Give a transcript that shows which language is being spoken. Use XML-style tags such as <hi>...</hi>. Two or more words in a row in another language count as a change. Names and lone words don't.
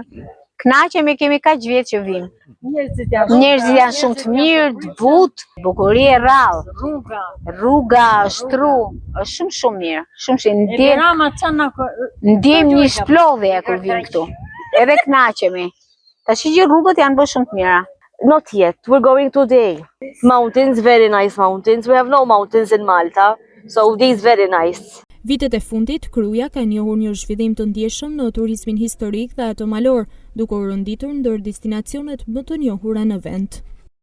<sq>Kënaqemi, kemi kaq vjet që vim. Njerëzit janë shumë të mirë, të butë, bukurie rrallë. Rruga, shtru, është shumë mirë. Ndjem një shplodhje kur vim këtu. Edhe kënaqemi. Tash që rrugët janë bërë shumë të mira.</sq> <en>Not yet. We're going today. Mountains, very nice mountains. We have no mountains in Malta, so this is very nice.</en> <sq>Vitet e fundit, Kruja ka njohur një zhvillim të ndjeshëm në turizmin historik dhe ato malor, duke u renditur ndër destinacionet më të njohura në vend.</sq>